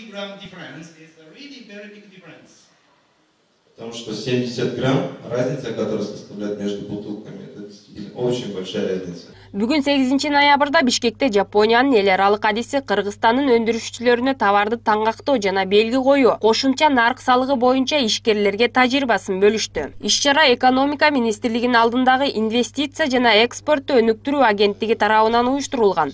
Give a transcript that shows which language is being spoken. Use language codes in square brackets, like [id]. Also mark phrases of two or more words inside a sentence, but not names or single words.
[en] difference is a really very big difference. [ru] Потому что 70 грамм, разница, которая составляет между бутылками, это действительно очень большая разница. [ky] Бүгүн 8-ноябрда Бишкекте Жапониянын эл аралык адиси Кыргызстандын өндүрүшчүлөрүнө товарды таңгактоо жана белги коюу, кошумча нарк салыгы боюнча ишкерлерге тажрыйбасын бөлүштү. Иш-чара экономика министрлигинин алдындагы инвестиция жана экспортту өнүктүрүү агенттиги тарабынан уюштурулган.